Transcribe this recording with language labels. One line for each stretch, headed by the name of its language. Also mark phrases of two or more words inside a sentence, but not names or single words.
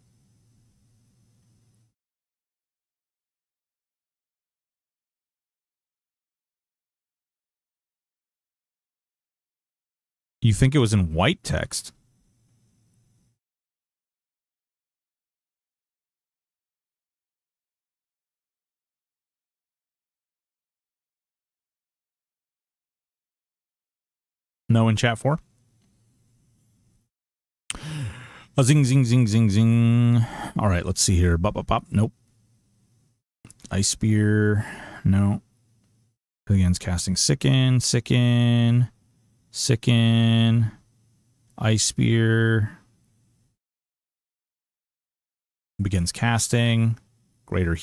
English: You think it was in white text? No in chat 4? A zing, zing, zing, zing, zing. All right, let's see here. Bop, bop, bop. Nope. Ice Spear. No. Begins casting Sicken, Sicken, Sicken. Ice Spear. Begins casting.